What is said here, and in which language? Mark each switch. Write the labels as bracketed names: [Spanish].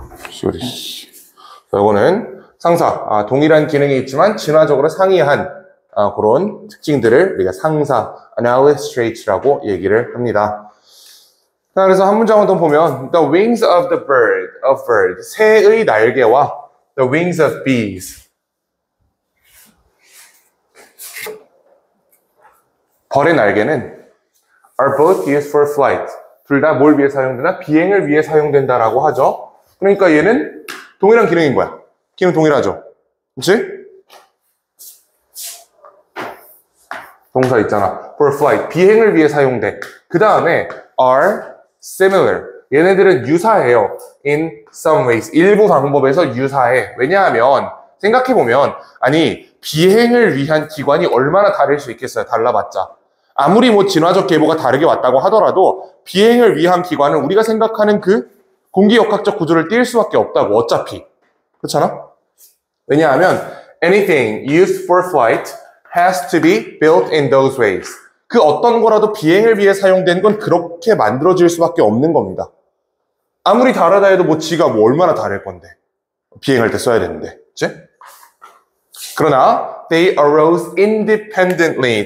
[Korean] 소리. 이거는 상사, 동일한 기능이 있지만 진화적으로 상이한 그런 특징들을 우리가 상사, analogous traits라고 얘기를 합니다. 자, 그래서 한 문장을 더 보면 [English] the wings of the bird, [Korean] 새의 날개와 [English] the wings of bees, [Korean] 벌의 날개는 [English] are both used for flight. [Korean] 둘 다 뭘 위해 사용되나? 비행을 위해 사용된다라고 하죠. 그러니까 얘는 동일한 기능인 거야. 기능 동일하죠. 그치? 동사 있잖아. [English] for flight. [Korean] 비행을 위해 사용돼. 그 다음에 [English] are similar. [Korean] 얘네들은 유사해요. [English] in some ways. [Korean] 일부 방법에서 유사해. 왜냐하면 생각해보면 아니 비행을 위한 기관이 얼마나 다를 수 있겠어요. 달라봤자. 아무리 뭐 진화적 계보가 다르게 왔다고 하더라도 비행을 위한 기관은 우리가 생각하는 그 공기역학적 구조를 띌 수밖에 없다고 어차피. 그렇잖아? 왜냐하면 [English] anything used for flight has to be built in those ways. [Korean] 그 어떤 거라도 비행을 위해 사용된 건 그렇게 만들어질 수밖에 없는 겁니다. 아무리 다르다 해도 뭐 지가 뭐 얼마나 다를 건데. 비행할 때 써야 되는데. 그치? 그러나 [English] they arose independently.